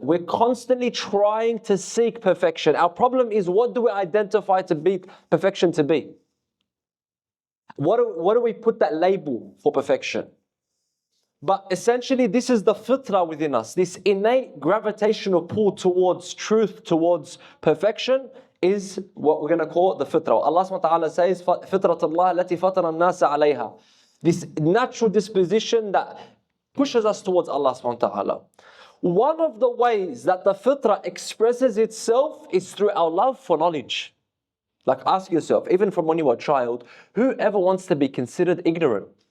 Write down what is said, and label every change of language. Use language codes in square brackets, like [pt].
[en] We're constantly trying to seek perfection. Our problem is, what do we identify to be perfection to be? What do we put that label for perfection? But essentially, this is the fitrah within us. This innate gravitational pull towards truth, towards perfection, is what we're going to call the fitrah. [ar] Allah subhanahu wa ta'ala says, فِطْرَةَ اللَّهِ الَّتِي فَطَرَ النَّاسَ عَلَيْهَا. [en] This natural disposition that pushes us towards Allah subhanahu wa ta'ala. One of the ways that the fitrah expresses itself is through our love for knowledge. Like, ask yourself, even from when you were a child, whoever wants to be considered ignorant?